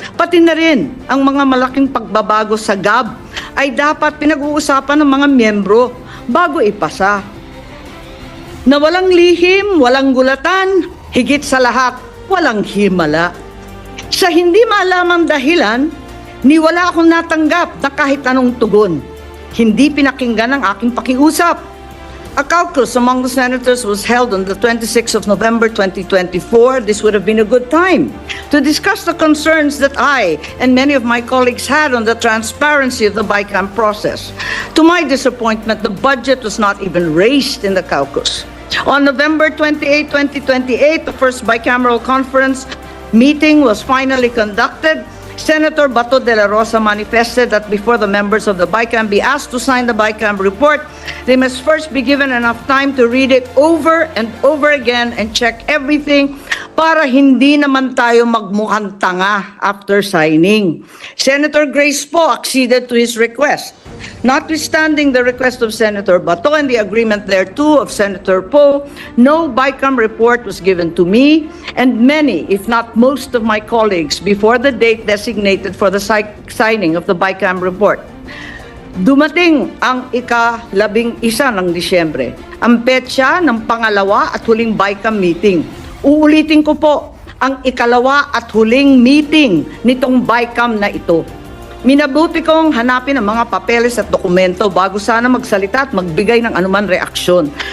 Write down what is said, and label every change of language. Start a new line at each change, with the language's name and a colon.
Filipino: Pati na rin ang mga malaking pagbabago sa GAB ay dapat pinag-uusapan ng mga miyembro bago ipasa. Na walang lihim, walang gulatan, higit sa lahat, walang himala. Sa hindi malamang dahilan, wala akong natanggap na kahit anong tugon. Hindi pinakinggan ang aking pakiusap.
English: A caucus among the senators was held on the 26th of November 2024. This would have been a good time to discuss the concerns that I and many of my colleagues had on the transparency of the BICAM process. To my disappointment, the budget was not even raised in the caucus. On November 28, 2028, the first bicameral conference meeting was finally conducted. Senator Bato de la Rosa manifested that before the members of the BICAM be asked to sign the BICAM report, they must first be given enough time to read it over and over again and check everything
Filipino: para hindi naman tayo magmukhang tanga
English: after signing. Senator Grace Poe acceded to his request. Notwithstanding the request of Senator Bato and the agreement thereto of Senator Poe, no BICAM report was given to me and many, if not most of my colleagues before the date designated for the signing of the BICAM report.
Filipino: Dumating ang ika-11 ng Disyembre, ang petsa ng pangalawa at huling BICAM meeting. Uulitin ko po, ang ikalawa at huling meeting nitong BICAM na ito. Minabuti kong hanapin ang mga papeles at dokumento bago sana magsalita at magbigay ng anuman reaksyon.